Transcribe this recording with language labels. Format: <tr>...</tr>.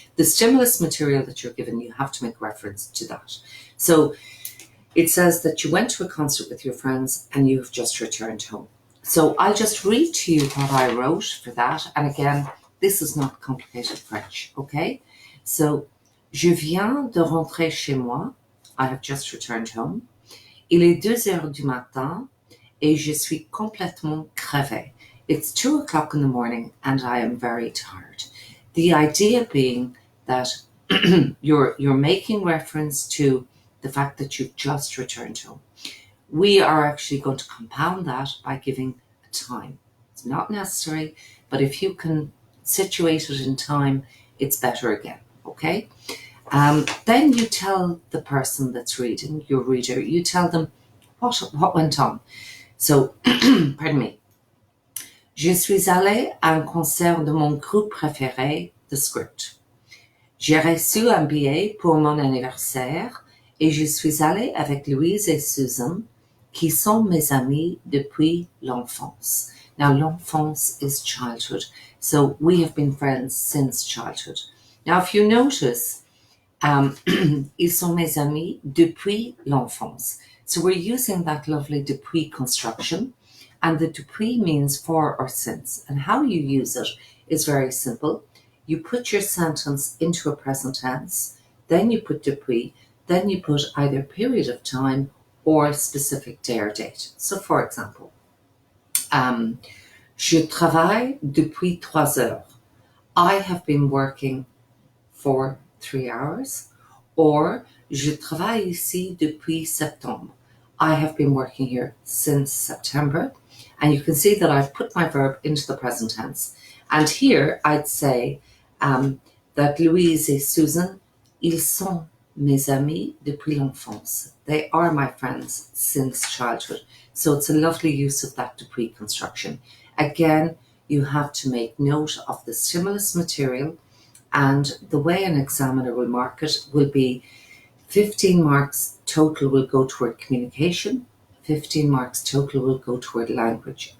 <en>The stimulus material that you're given, you have to make reference to that. So it says that you went to a concert with your friends and you have just returned home. So I'll just read to you what I wrote for that. And again, this is not complicated French, okay?</en> <fr>So, je viens de rentrer chez moi.</fr> <en>I have just returned home.</en> <fr>Il est 2 heures du matin et je suis complètement crevé.</fr> <en>It's 2 o'clock in the morning and I am very tired. The idea being that you're making reference to the fact that you've just returned home. We are actually going to compound that by giving a time. It's not necessary, but if you can situate it in time, it's better again, okay? Then you tell the person that's reading, your reader, you tell them what went on. So, pardon me.</en> <fr>Je suis allée à un concert de mon groupe préféré, The Script. J'ai reçu un billet pour mon anniversaire et je suis allée avec Louise et Susan, qui sont mes amis depuis l'enfance.</fr> <en>Now, l'enfance is childhood, so we have been friends since childhood. Now, if you notice,</en> <fr>ils sont mes amis depuis l'enfance.</fr> <en>So we're using that lovely depuis construction, and the depuis means for or since. And how you use it is very simple. You put your sentence into a present tense, then you put depuis, then you put either period of time or specific day or date. So for example,</en> <fr>je travaille depuis 3 heures.</fr> <en>I have been working for 3 hours.</en> <fr>Or, je travaille ici depuis septembre.</fr> <en>I have been working here since September. And you can see that I've put my verb into the present tense. And here I'd say that</en> <fr>Louise et Susan, ils sont mes amis depuis l'enfance.</fr> <en>They are my friends since childhood. So it's a lovely use of that depuis construction. Again, you have to make note of the stimulus material, and the way an examiner will mark it will be 15 marks total will go toward communication, 15 marks total will go toward language.</en>